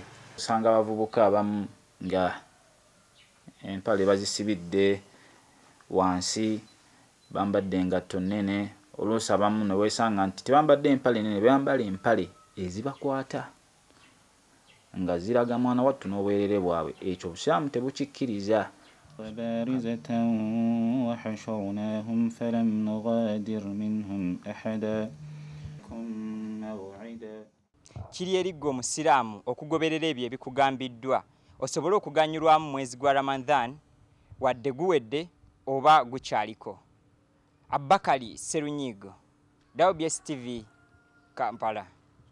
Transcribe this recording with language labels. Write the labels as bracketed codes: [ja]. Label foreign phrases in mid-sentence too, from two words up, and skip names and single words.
[lg] Osanga abavubuka abamu nga empale bazisibidde wansi, bambadde engatto nnene, oluusi abamu ne weesanga nti tebambadde empale nnene, bambala empale ezibakwata nga ziraga mwana wattu n'obwerere bwabwe. Ekyo obusiraamu tebukikkiriza. [ar] وبارزة وحشرناهم فلم نغادر منهم أحدا موعدا. [lg] Kiri eriggo omusiraamu okugoberera ebyo ebikugambiddwa osobole okuganyulwamu mwezi gwa Ramadan wadde guwedde oba gukyaliko. Abakali Serunyigo, WBS TV, Kampala.